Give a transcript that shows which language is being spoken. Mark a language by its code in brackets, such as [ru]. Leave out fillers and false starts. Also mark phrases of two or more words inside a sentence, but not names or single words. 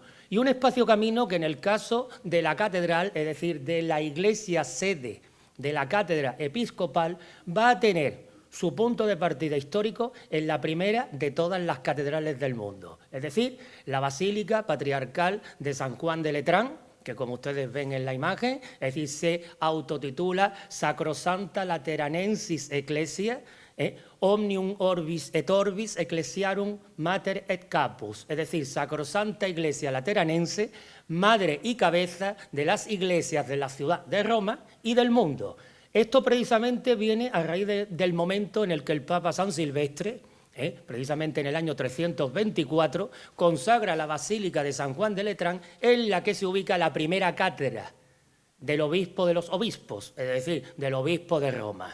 [es] Y un espacio-camino que en el caso de la catedral, es decir, de la iglesia sede de la cátedra episcopal, va a tener su punto de partida histórico en la primera de todas las catedrales del mundo. Es decir, la Basílica Patriarcal de San Juan de Letrán, que como ustedes ven en la imagen, es decir, se autotitula [la] Sacrosanta Lateranensis Ecclesia, Omnium orbis et orbis ecclesiarum mater et capus, [es] es decir, sacrosanta Iglesia lateranense, madre y cabeza de las iglesias de la ciudad de Roma y del mundo. Esto precisamente viene a raíz del momento en el que el Papa San Silvestre, precisamente en el año 324, consagra la Basílica de San Juan de Letrán, en la que se ubica la primera cátedra del obispo de los obispos, es decir, del obispo de Roma.